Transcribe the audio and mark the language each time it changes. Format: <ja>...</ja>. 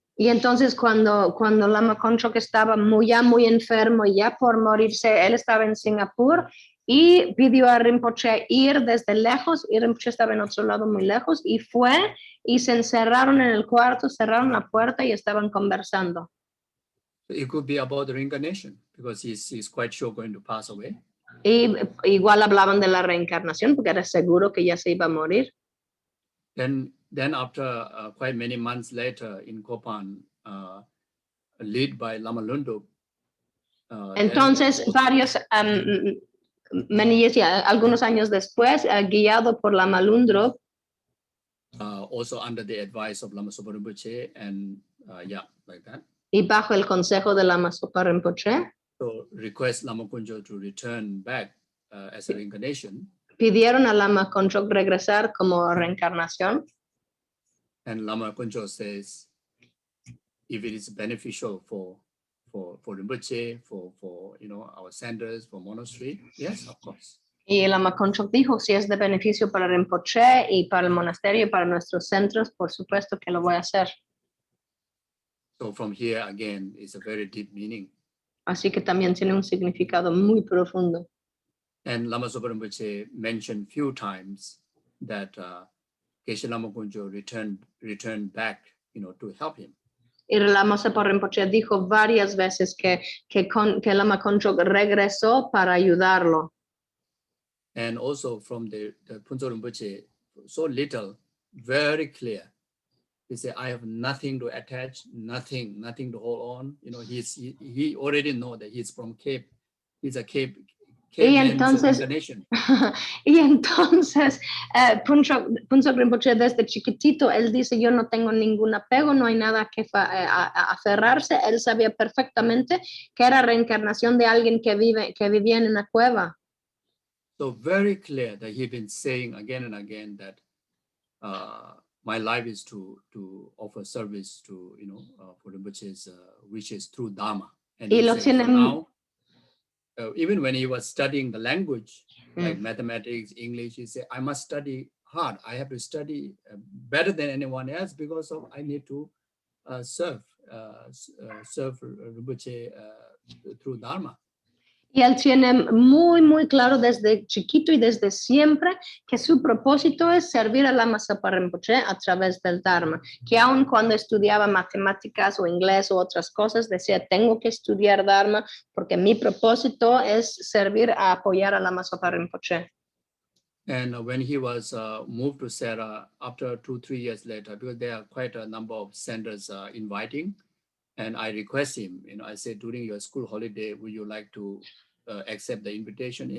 <es>Y entonces cuando Lama Konchog estaba muy enfermo y ya por morirse, él estaba en Singapur y pidió a Rinpoche ir desde lejos, y Rinpoche estaba en otro lado muy lejos, y fue y se encerraron en el cuarto, cerraron la puerta y estaban conversando.</es> <en>It could be about the reincarnation, because he's quite sure going to pass away.</en> <es>Y igual hablaban de la reencarnación porque era seguro que ya se iba a morir.</es> <en>Then after quite many months later in Kopan, led by Lama Lunduk.</en> <es>Entonces, algunos años después, guiado por Lama Lunduk,</es> <en>also under the advice of Lama Zopa Rinpoche, and like that.</en> <es>Y bajo el consejo de Lama Zopa Rinpoche.</es> <en>So request Lama Konchog to return back as a reincarnation.</en> <es>Pidieron a Lama Konchog regresar como reencarnación.</es> <en>And Lama Konchog says, if it is beneficial for for Rinpoche, for our centers, for monastery? Yes, of course.</en> <es>Y el Lama Konchog dijo, si es de beneficio para Rinpoche y para el monasterio y para nuestros centros, por supuesto que lo voy a hacer.</es> <en>So from here again is a very deep meaning.</en> <es>Así que también tiene un significado muy profundo.</es> <en>And Lama Zopa Rinpoche mentioned few times that Gueshe Lama Konchog returned back, to help him.</en> <es>Y el Lama Zopa Rinpoche dijo varias veces que Lama Konchog regresó para ayudarlo.</es> <en>And also from the Phuntsog Rinpoche, so little, very clear. He said, I have nothing to attach, nothing to hold on. He already know that he's from Cape. He's a Cape incarnation.</en> <es>Y entonces Phuntsog Rinpoche desde chiquitito, él dice, yo no tengo ningún apego, no hay nada que aferrarse. Él sabía perfectamente que era reencarnación de alguien que vivía en una cueva.</es> <en>So very clear that he's been saying again and again that my life is to offer service to, for Rinpoche's wishes through Dharma. And</en> <es>Y</es> <en>he</en> <es>lo</es> <en>says,</en> <es>tiene</es> <en>so now, even when he was studying the language, like mathematics, English, he said, I must study hard. I have to study better than anyone else because I need to serve Rinpoche through Dharma.</en> <es>Y él tiene muy, muy claro desde chiquito y desde siempre que su propósito es servir a Lama Zopa Rinpoche a través del Dharma, que aun cuando estudiaba matemáticas o inglés o otras cosas, decía, tengo que estudiar Dharma porque mi propósito es servir a apoyar a Lama Zopa Rinpoche.</es> <en>And when he was moved to Serra, after 2-3 years later, because there are quite a number of centers inviting, and I request him, I said, during your school holiday, would you like to accept the invitation?</en>